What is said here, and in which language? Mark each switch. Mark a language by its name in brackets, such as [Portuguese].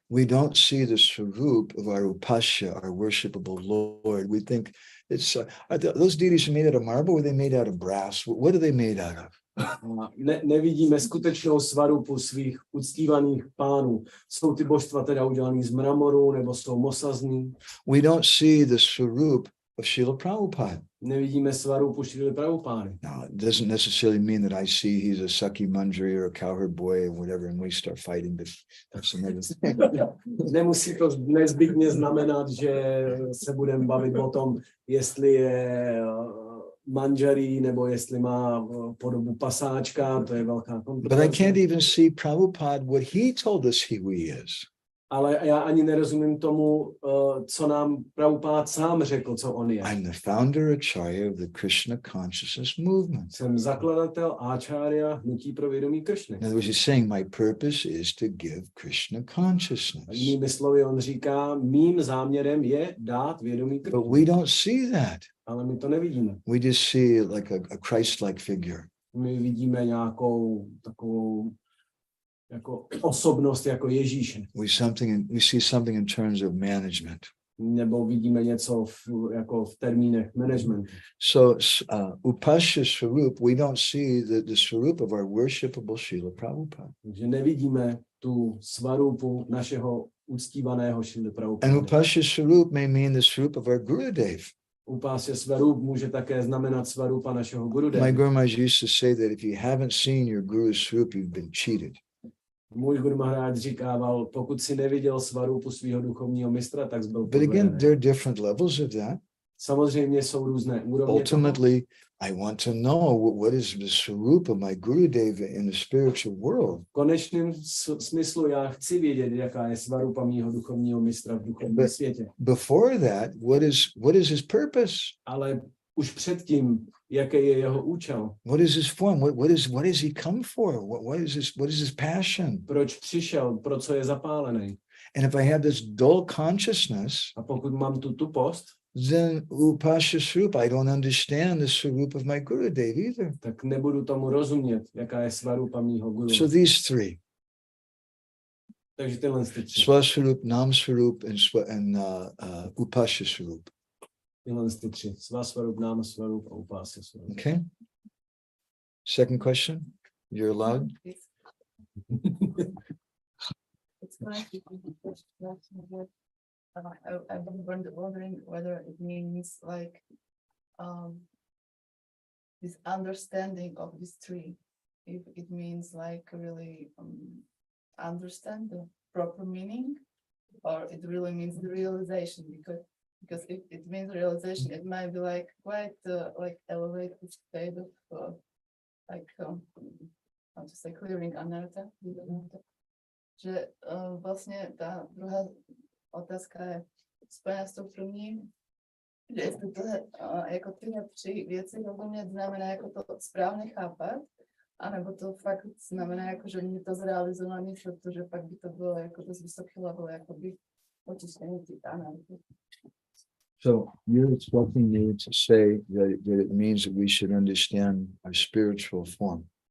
[English] We don't see the swarup of our upasya, our worshipable Lord. We think it's those deities are made out of marble, or are they made out of brass? What are they made out of? [Czech] Nevidíme skutečnou svarupu svých uctívaných pánů. Jsou ty božstva teda udělaný z mramoru, nebo jsou mosazný? [English] We don't see the swarup of Srila Prabhupada. [Czech] Nevidíme svarupu Šrily Prabhupády. [English] Now, it doesn't necessarily mean that I see he's a Saki Manjari or a cowherd boy or whatever, and we start fighting, but that's another thing. [Czech] Nemusí to nezbytně znamenat, že se budeme bavit o tom, jestli je manžarí, nebo jestli má podobu pasáčka, to je velká [English] But I can't even see Prabhupada, what he told us who he is. [Czech] Ale já ani nerozumím tomu, co nám Prabhupád sám řekl, co on je. [English] I'm the founder acharya of the Krishna consciousness movement. [Czech] Jsem zakladatel Acharya hnutí pro vědomí Kršny. [English] In other words, he's saying my purpose is to give Krishna consciousness. [Czech] Jinými slovy, on říká, mým záměrem je dát vědomí Kršny. [English] But we don't see that. [Czech] Ale my to nevidíme. [English] We just see like a Christ-like figure. [Czech] My vidíme nějakou takovou jako osobnost jako Ježíše. [English] We see something in terms of management. [Czech] Nebo vidíme něco jako v termínech management. [English] So upasya swarup, we don't see the swarup of our worshipable Srila Prabhupada. [Czech] Takže nevidíme tu svarupu našeho uctívaného Šrily Prabhupada. [English] And upasya swarup may mean the swarup of our Gurudev. [Czech] Upásya svarup může také znamenat svarupa našeho Gurudeva. [English] My Guru Maharaj used to say that if you haven't seen your Guru's swarup, you've been cheated. [Czech] Můj Guru Maharaj říkával, pokud si neviděl svarupu svého duchovního mistra, tak byl [English] But again, there are different levels of that. [Czech] Samozřejmě jsou různé úrovně. [English] Ultimately, I want to know what is the swarup of my Gurudeva in the spiritual world. [Czech] V konečném smyslu já chci vědět, jaká je svarupa mýho duchovního mistra v duchovním světě. [English] Before that, what is his purpose? [Czech] Ale už předtím, jaký je jeho účel? [English] What is his form? What does he come for? What is his passion? [Czech] Proč přišel? Pro co je zapálený? [English] And if I have this dull consciousness, [Czech] A pokud mám tu tupost, [English] then upasya swarup, I don't understand the swarup of my Gurudev either. [Czech] tak nebudu tomu rozumět, jaká je svarupa mýho guru. [English] So these three, [Czech] Takže tyhle tři. [English] Swaswarup, Nam Swarup, and upasya swarup. [Czech] Tyhle tři. Svasvarup, Nama Svarup a Upásya Svarup. [English] Okay. Second question. You're allowed. It's connected to the first question, but I've been wondering whether it means like this understanding of these three, if it means like really understand the proper meaning, or it really means the realization, because if it means realization, it might be like quite like elevated state of how to say, clearing anartha. [Czech] Že vlastně ta druhá otázka je spojená s tou první, že jestli to jako tyhle 3 věci rozumět znamená jako to správně chápat, anebo to fakt znamená jako, že mě to zrealizovaný, protože pak by to bylo jako dost vysoký level, jako by očištění těch analýz. [English] So you're expecting me to say that it means that we should understand our spiritual form.